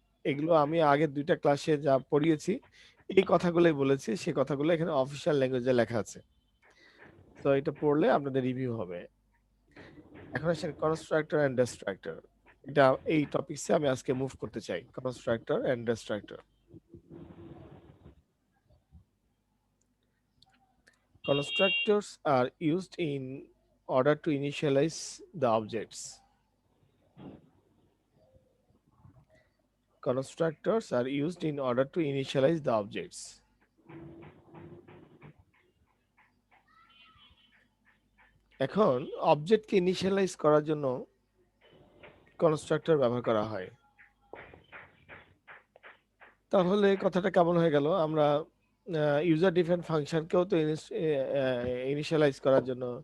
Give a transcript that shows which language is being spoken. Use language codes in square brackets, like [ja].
[bn] এগুলো আমি আগের 2টা ক্লাসে যা পড়িয়েছি এই কথাগুলোই বলেছি, সেই কথাগুলো এখানে অফিসিয়াল ল্যাঙ্গুয়েজে লেখা আছে। তো এটা পড়লে আপনাদের রিভিউ হবে। এখন আসেন কনস্ট্রাক্টর এন্ড ডিস্ট্রাক্টর। এটা এই টপিকসে আমি আজকে মুভ করতে চাই, constructor and distractor. [en] Constructors are used in order to initialize the objects. Constructors are used in order to initialize the objects. [bn] এখন অবজেক্টকে ইনিশিয়ালাইজ করার জন্য কনস্ট্রাক্টর ব্যবহার করা হয়। তাহলে কথাটা কেমন হয়ে গেল? আমরা ইউজার ডিফাইন্ড ফাংশনকেও তো ইনিশিয়ালাইজ করার জন্য